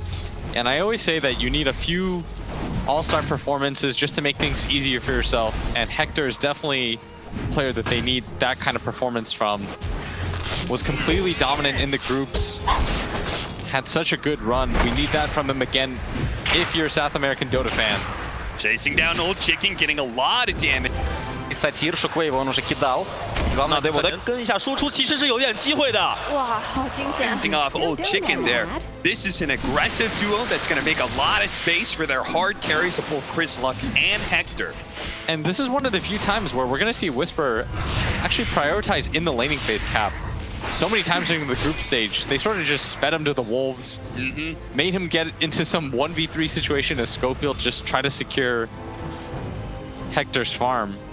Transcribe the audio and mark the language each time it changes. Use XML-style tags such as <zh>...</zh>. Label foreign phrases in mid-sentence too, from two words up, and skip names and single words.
<en>And I always say that you need a few all-star performances just to make things easier for yourself, and Hector is definitely a player that they need that kind of performance from. Was completely dominant in the groups, had such a good run. We need that from him again if you're a South American Dota fan. Chasing down Old Chicken, getting a lot of damage.</en> <ru>Сатир Шоквейва он уже кидал. Главное,</ru> <zh>对我再跟一下输出其实是有点机会的。哇，好惊险</zh> <en>Ending off Old Chicken there. This is an aggressive duo that's going to make a lot of space for their hard carries of both Chris Luck and Hector. And this is one of the few times where we're going to see Whisper actually prioritize in the laning phase cap. So many times during the group stage, they sort of just fed him to the wolves, made him get into some 1v3 situation as Schofield just try to secure Hector's farm.</en>